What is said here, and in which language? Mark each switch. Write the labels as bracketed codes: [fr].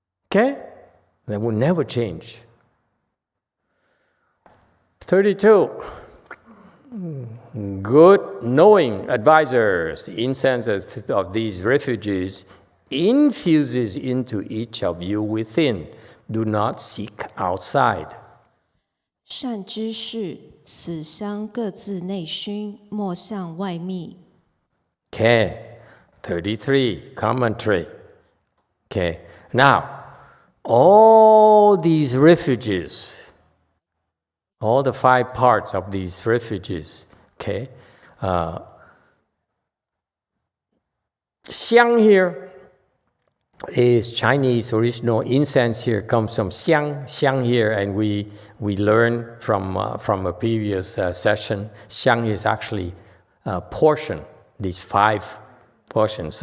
[en] Okay? That will never change. 32. Good knowing advisors. The incense of these refuges infuses into each of you within. Do not seek outside. [zh] 善知识，此香各自内熏，莫向外觅。 [en] Okay, 33, commentary. Okay, now, all these refuges, all the 5 parts of these refuges, okay, 香 here is Chinese original incense here comes from xiang here, and we learned from a previous session, xiang is actually a portion, these 5 portions.